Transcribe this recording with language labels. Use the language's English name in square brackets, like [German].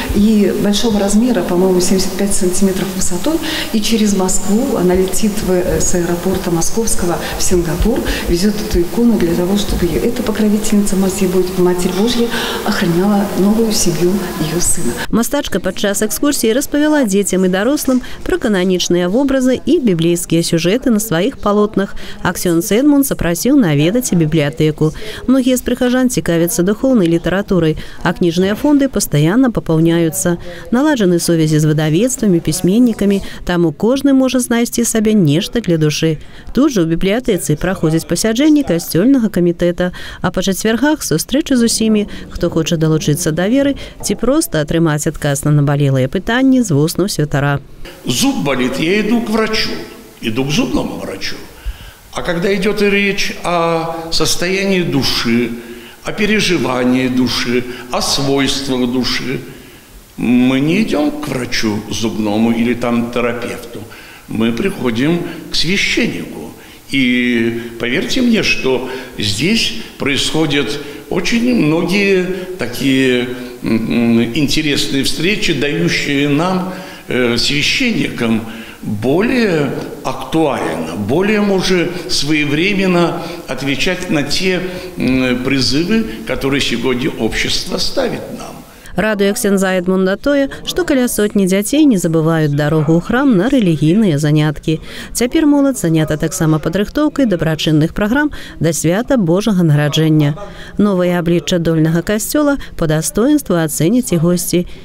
[Russian] И большого размера, по-моему, 75 сантиметров высотой. И через Москву она летит с аэропорта Московского в Сингапур, везет эту икону для того, чтобы ее эта покровительница Матерь Божья охраняла новую семью ее сына. [Belarusian] Мастачка падчас экскурсіі распавяла дзецям і дарослым пра кананічныя вобразы і біблейскія сюжэты на сваіх палотнах. Аксён Сэдмун запрасіў наведаць бібліятэку. Многія з прыхажан цікавяцца духоўнай літаратурай, а кніжныя фонды пастаянна папаўняюцца. Наладжаны сувязі з выдавецтвамі, пісьменнікамі, таму кожны можа знайсці сабе нешта для душы. Тут жа ў бібліятэцы праходзяць пасяджэнні касцёльнага камітэта, а па чацвяргах сустрэчы з усімі, хто хоча далучыцца да веры ці проста атрымаць адказ на набалелыя пытанні з вуснаў святара. [Russian] Зуб болит, я иду к врачу, иду к зубному врачу. А когда идет речь о состоянии души, о переживании души, о свойствах души, мы не идем к врачу зубному или там терапевту, мы приходим к священнику. И поверьте мне, что здесь происходят очень многие такие интересные встречи, дающие нам, священникам, более актуально, более своевременно отвечать на те призывы, которые сегодня общество ставит нам. [Belarusian] Радуе ксяндза Эдмунда тое, што каля сотні дзяцей не забываюць дарогу ў храм на рэлігійныя заняткі. Цяпер моладзь занята таксама падрыхтоўкай дабрачынных праграм да свята Божага нараджэння. Новае аблічча дольнага касцёла па дастоінству ацэняць і госці.